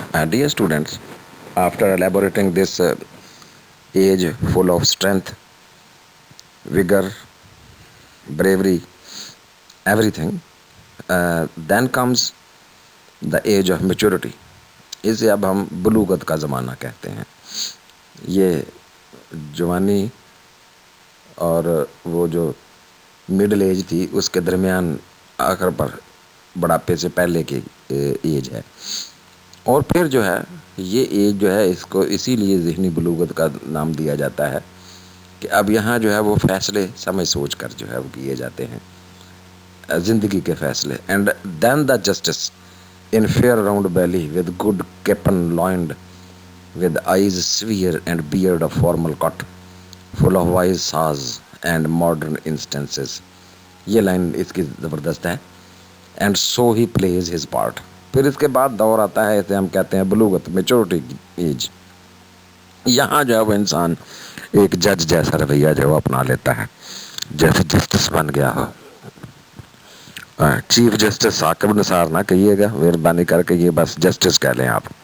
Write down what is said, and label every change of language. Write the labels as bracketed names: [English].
[English] Dear students, after elaborating this age full of strength, vigor, bravery, everything, then comes the age of maturity. [Urdu] اسے اب ہم بلوغت کا زمانہ کہتے ہیں. یہ جوانی اور وہ جو مڈل ایج تھی اس کے درمیان آخر پر بڑھاپے سے پہلے کی ایج ہے. اور پھر جو ہے یہ ایج جو ہے اس کو اسی لیے ذہنی بلوغت کا نام دیا جاتا ہے کہ اب یہاں جو ہے وہ فیصلے سمجھ سوچ کر جو ہے وہ کیے جاتے ہیں، زندگی کے فیصلے. [English] And then the justice in fair round belly with good capon loined, with eyes severe and beard of formal cut, full of wise saws and modern instances. [Urdu] یہ لائن اس کی زبردست ہے. [English] And so he plays his part. [Urdu] پھر اس کے بعد دور آتا ہے، اسے ہم کہتے ہیں بلوغت، میچورٹی ایج. یہاں جو ہے وہ انسان ایک جج جیسا رویہ جو ہے وہ اپنا لیتا ہے، جیسے جسٹس بن گیا ہو. چیف جسٹس ثاقب نثار نہ کہیے گا، مہربانی کر کے یہ بس جسٹس کہہ لیں آپ.